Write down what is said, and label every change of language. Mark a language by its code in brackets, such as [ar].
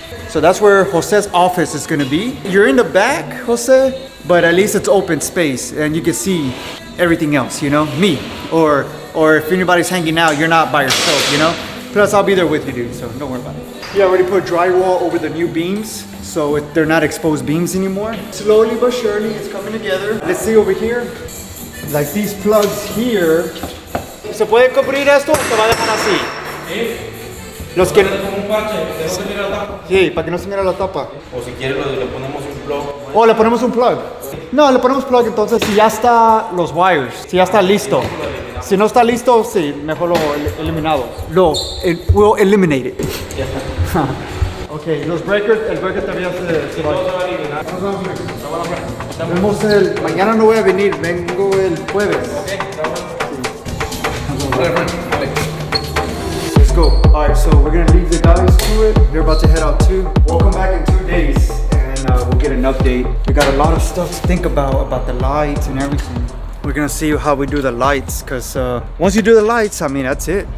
[en] So that's where Jose's office is gonna be. You're in the back, Jose, but at least it's open space and you can see everything else, you know, me. Or if anybody's hanging out, you're not by yourself, you know? Plus I'll be there with you, dude, so don't worry about it. Yeah, I already put drywall over the new beams, so they're not exposed beams anymore. Slowly but surely, it's coming together. Let's see over here. Like these plugs here. [es] ¿Se puede cubrir esto o se va a dejar así? Los que... Como un parche, que no se mire la tapa. Sí, para que no se mire la tapa. O si quieres le ponemos un plug. O le ponemos un plug. No, le ponemos plug entonces si ya está los wires, si ya está listo. Si no está listo, sí, mejor lo eliminado. We'll eliminate it. Ok, los breakers, el breaker todavía se va. Todo se va a eliminar. Vemos mañana no voy a venir, vengo el jueves. [en] Let's go. All right, so we're gonna leave the guys to it. They're about to head out too. We'll come back in 2 days and we'll get an update. We got a lot of stuff to think about the lights and everything. We're gonna see how we do the lights, cause once you do the lights, I mean, that's it.